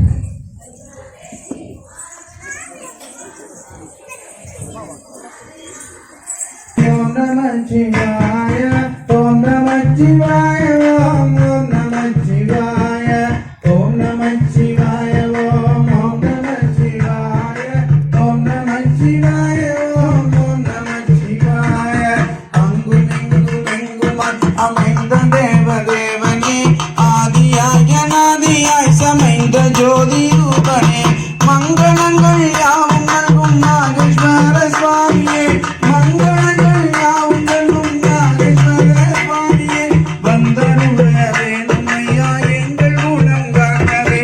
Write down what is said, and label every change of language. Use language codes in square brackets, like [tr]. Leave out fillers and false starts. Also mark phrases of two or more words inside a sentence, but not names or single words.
[sa] ఓం నమః శివాయ, ఓం నమః శివాయ, ఓం నమః శివాయ, ఓం నమః శివాయ, ఓం నమః శివాయ, ఓం నమః శివాయ, ఓం నమః శివాయ. [ta] அங்கு நிங்கு நிங்கு அமைந்த தேவதேவனே, ஆதியாய நாதியாய் சமைந்த ஜோதி ரூபனே, மங்களங்கள் யாவும் நல்கும் நாகேஸ்வர சுவாமியே, மங்களங்கள் யாவும் நல்கும் நாகேஸ்வர சுவாமியே, வந்தருள வேணும் ஐயா எங்கள் குணங்காக்கவே.